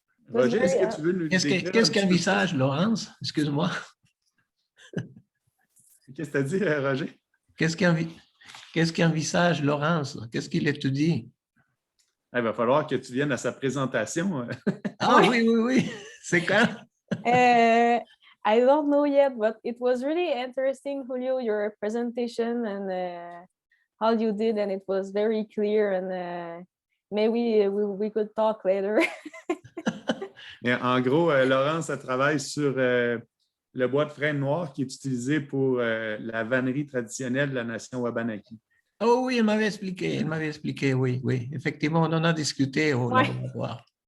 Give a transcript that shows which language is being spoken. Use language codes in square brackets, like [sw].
[fr] Roger, est-ce que tu veux nous décrire Qu'est-ce qu'un visage, Laurence? Excuse-moi. Qu'est-ce que tu as dit, Roger? Qu'est-ce qu'un visage, Laurence? Qu'est-ce qu'il étudie? Il va falloir que tu viennes à sa présentation. Ah oui. C'est quand? [en] I don't know yet, but it was really interesting, Julio, your presentation and how you did, and it was very clear. And maybe we could talk later. [fr] Mais en gros, Laurence, elle travaille sur le bois de frêne noir qui est utilisé pour la vannerie traditionnelle de la nation Wabanaki. Oh oui, il m'avait expliqué, oui, oui. Effectivement, on en a discuté au Ouais. laboratoire.